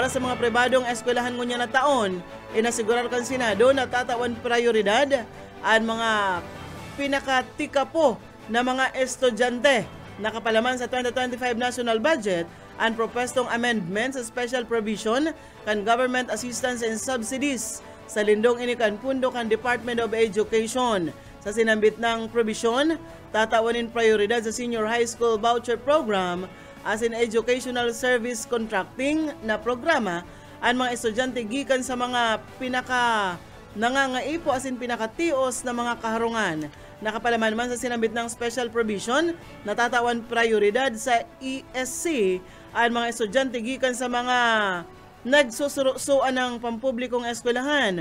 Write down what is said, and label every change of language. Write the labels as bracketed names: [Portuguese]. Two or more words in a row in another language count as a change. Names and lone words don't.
[Bikol] sa mga pribadong eskwelahan ngunya na taon, inasigurar kan Senado na tatawan prioridad ang mga pinakatika po na mga estudyante na kapalaman sa 2025 [English] national budget [Bikol] ang propestong amendment sa [English] special provision [Bikol] kan [English] government assistance and subsidies [Bikol] sa lindong inikan pundo kan Department of Education. Sa sinambit ng provision, tatawanin prioridad sa [English] senior high school voucher program [Bikol] as in [English] educational service contracting [Bikol] na programa ang mga estudyante gikan sa mga pinaka nangangaipo as in pinakatios na mga kaharungan. Nakapalaman man sa sinambit ng [English] special provision, [Bikol] natatawan prioridad sa ESC ang mga estudyante gikan sa mga nagsusurusuan ng pampublikong eskwelahan.